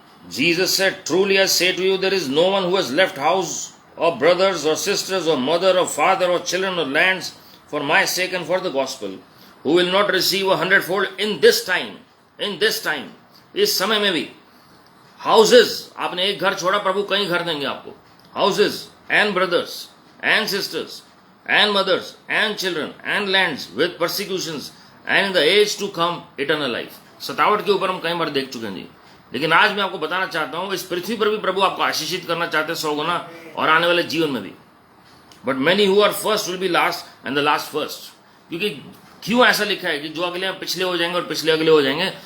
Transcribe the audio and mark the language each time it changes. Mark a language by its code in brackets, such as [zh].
[en] Jesus said, truly I say to you, there is no one who has left house or brothers or sisters or mother or father or children or lands for my sake and for the gospel, who will not receive 100-fold in this time. In this time, [hi] इस समय में भी। Houses, आपने एक घर छोड़ा, प्रभु कई घर देंगे आपको। [en] Houses and brothers and sisters and mothers and children and lands with persecutions and in the age to come eternal life. [hi] सतावट के ऊपर हम कई बार देख चुके हैं जी, लेकिन आज मैं आपको बताना चाहता हूं, इस पृथ्वी पर भी प्रभु आपको आशीषित करना चाहते हैं 100 गुना, और आने वाले जीवन में भी। [en] But many who are first will be last and the last first. [hi] क्योंकि क्यों ऐसा लिखा है कि जो अगले पिछले हो जाएंगे और पिछले अगले हो जाएंगे?